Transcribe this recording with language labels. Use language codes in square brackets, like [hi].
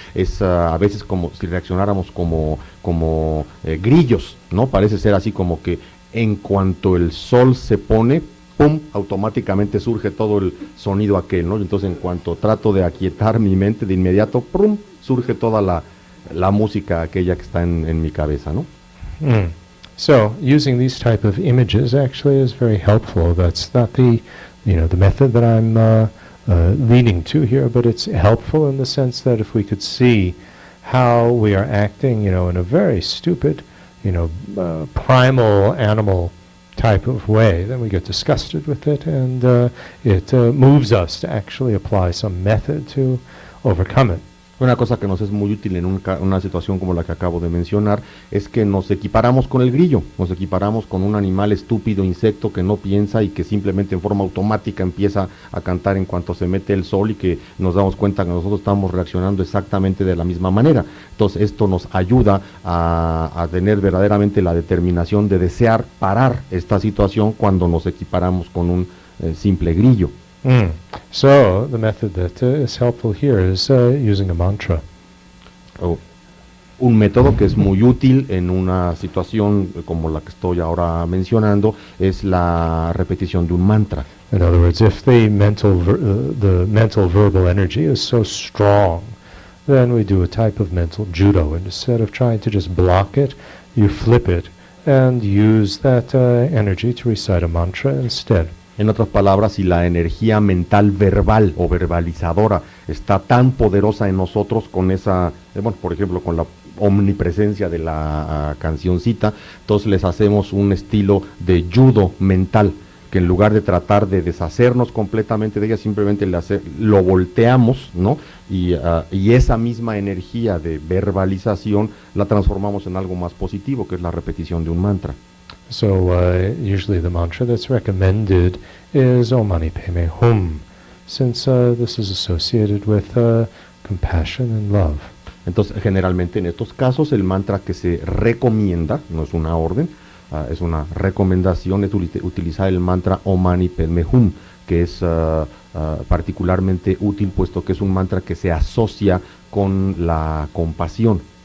[es] Es a veces como si reaccionáramos como grillos, ¿no? Parece ser así como que en cuanto el sol se pone, ¡pum!, automáticamente surge todo el sonido aquel, ¿no? Entonces, en cuanto trato de aquietar mi mente, de inmediato, ¡pum!, surge toda la música aquella que está en mi cabeza, ¿no? [en] So, using these type of images actually is very helpful. That's not the method that I'm leading to here, but it's helpful in the sense that if we could see how we are acting, in a very stupid primal animal type of way, then we get disgusted with it, and it moves us to actually apply some method to overcome it. [es] Una cosa que nos es muy útil en una situación como la que acabo de mencionar es que nos equiparamos con el grillo, nos equiparamos con un animal estúpido, insecto que no piensa y que simplemente en forma automática empieza a cantar en cuanto se mete el sol, y que nos damos cuenta que nosotros estamos reaccionando exactamente de la misma manera. Entonces esto nos ayuda a tener verdaderamente la determinación de desear parar esta situación cuando nos equiparamos con un simple grillo. [en] So the method that is helpful here is using a mantra. [es] Un método que es muy útil en una situación como la que estoy ahora mencionando es la repetición de un mantra. [en] In other words, if the mental verbal energy is so strong, then we do a type of mental judo, and instead of trying to just block it, you flip it and use that energy to recite a mantra instead. [es] En otras palabras, si la energía mental verbal o verbalizadora está tan poderosa en nosotros con esa, por ejemplo, con la omnipresencia de la cancioncita, entonces les hacemos un estilo de judo mental, que en lugar de tratar de deshacernos completamente de ella, simplemente lo volteamos, ¿no? Y esa misma energía de verbalización la transformamos en algo más positivo, que es la repetición de un mantra. [en] So usually the mantra that's recommended is Om Mani Padme Hum, since this is associated with compassion and love. [es] Entonces, generalmente en estos casos el mantra que se recomienda, no es una orden, es una recomendación, es utilizar el mantra Om Mani Padme Hum, que es particularmente útil puesto que es un mantra que se asocia con la compasión.